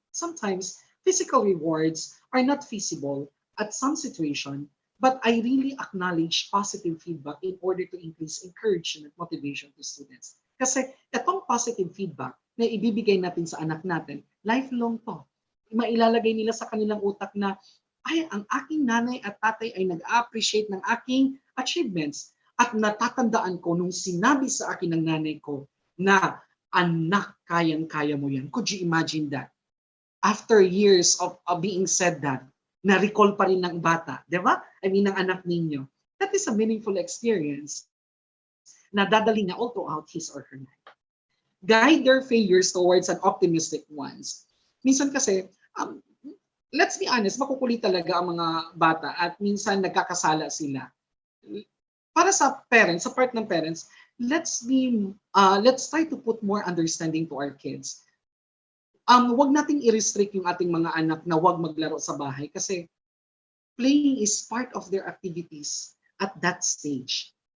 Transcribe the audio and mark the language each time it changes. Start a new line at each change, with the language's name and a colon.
English: Sometimes, physical rewards are not feasible at some situation, but I really acknowledge positive feedback in order to increase encouragement, motivation to students.
Filipino: Kasi itong positive feedback na ibibigay natin sa anak natin, lifelong to. Mailalagay nila sa kanilang utak na, ay, ang aking nanay at tatay ay nag-appreciate ng aking achievements. At natatandaan ko nung sinabi sa akin ng nanay ko na, anak, kayang-kaya mo yan.
English: Could you imagine that? After years of being said that,
Filipino: na-recall pa rin ng bata, di ba? I mean, ng anak ninyo.
English: That is a meaningful experience
Filipino: na dadali niya
English: all throughout his or her life. Guide their failures towards an optimistic ones.
Filipino: Minsan kasi,
English: let's be honest,
Filipino: makukulit talaga ang mga bata at minsan nagkakasala sila. Para sa parents, sa part ng parents,
English: let's try to put more understanding to our kids.
Filipino: Wag nating i-restrict yung ating mga anak na wag maglaro sa bahay kasi
English: playing is part of their activities at that stage.